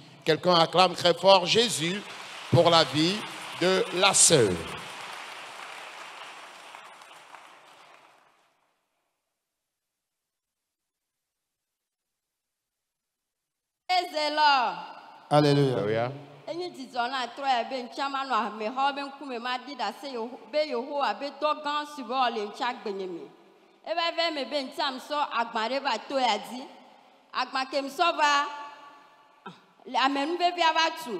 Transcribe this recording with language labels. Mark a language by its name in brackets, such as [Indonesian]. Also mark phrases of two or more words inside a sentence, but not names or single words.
[French] Quelqu'un acclame très fort Jésus pour la vie de la sœur. Alléluia. [Ewe] Enyi dzidzɔ na trɔ ya be ŋtsia ma nɔ amexɔ be ŋkume ma di ɖase be Yehowa be dɔ gã si be wòle ŋtsia gbenye me. Eva ve me be ŋtsia m sɔ agba ɖe va to ya dzi. Agba ke m sɔ va amenuvevia va tu.